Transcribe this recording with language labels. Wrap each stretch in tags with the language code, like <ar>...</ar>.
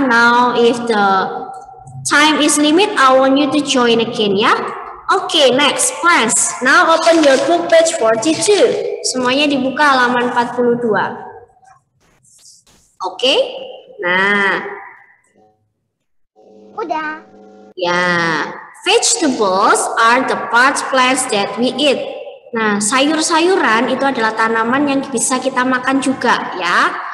<en>Now, if the time is limit, I want you to join again ya. Okay, next, plants. Now open your book page 42.</en> <id>Semuanya dibuka halaman 42.</id> <en>Okay? Nah.</en> <id>Udah.</id> <en>Ya, vegetables are the parts plants that we eat.</en> <id>Nah, sayur-sayuran itu adalah tanaman yang bisa kita makan juga ya.</id>